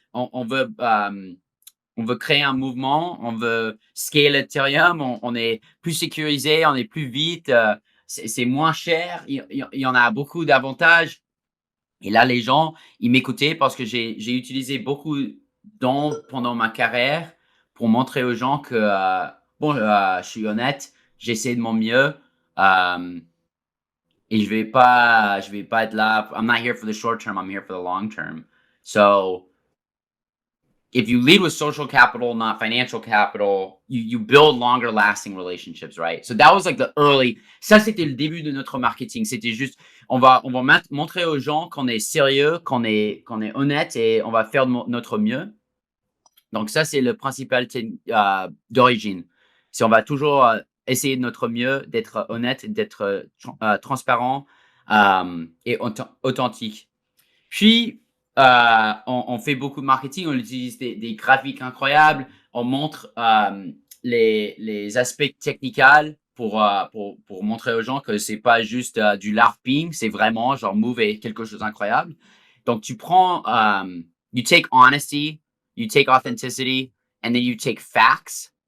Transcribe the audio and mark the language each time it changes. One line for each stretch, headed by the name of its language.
French: On veut créer un mouvement, on veut scale Ethereum, on est plus sécurisé, on est plus vite, c'est moins cher, il y en a beaucoup d'avantages. Et là, les gens, ils m'écoutaient parce que j'ai utilisé beaucoup d'ondes pendant ma carrière pour montrer aux gens que, bon, je suis honnête, j'essaie de mon mieux, et je vais pas être là.
English: I'm not here for the short term, I'm here for the long term. So, if you lead with social capital, not financial capital, you build longer lasting relationships, right? So that was like the early,
French: ça c'était le début de notre marketing. C'était juste, on va montrer aux gens qu'on est sérieux, qu'on est honnête et on va faire notre mieux. Donc ça c'est le principal d'origine. Si on va toujours essayer de notre mieux, d'être honnête, d'être transparent et authentique. Puis, on fait beaucoup de marketing, on utilise des graphiques incroyables, on montre les aspects techniques pour montrer aux gens que c'est pas juste du LARPing, c'est vraiment genre Move est quelque chose d'incroyable. Donc, tu prends,
English: you take honesty, you take authenticity, and then you take facts.